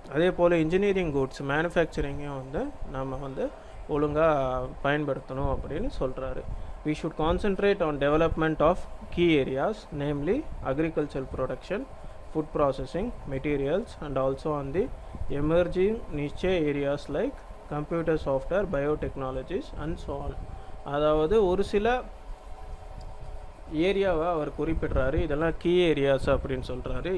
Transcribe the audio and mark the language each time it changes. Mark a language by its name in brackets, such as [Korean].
[Tamil] அதே போல் engineering goods மேனுஃபேக்சரிங்கையும் வந்து நம்ம வந்து ஒழுங்காக பயன்படுத்தணும் அப்படின்னு சொல்கிறாரு. [English] We should concentrate on development of key areas, namely agricultural production, food processing, materials, and also on the emerging niche areas like computer software, biotechnologies and so on. [Tamil] அதாவது ஒரு சில ஏரியாவை அவர் குறிப்பிடுறாரு, இதெல்லாம் கீ ஏரியாஸ் அப்படின்னு சொல்கிறாரு.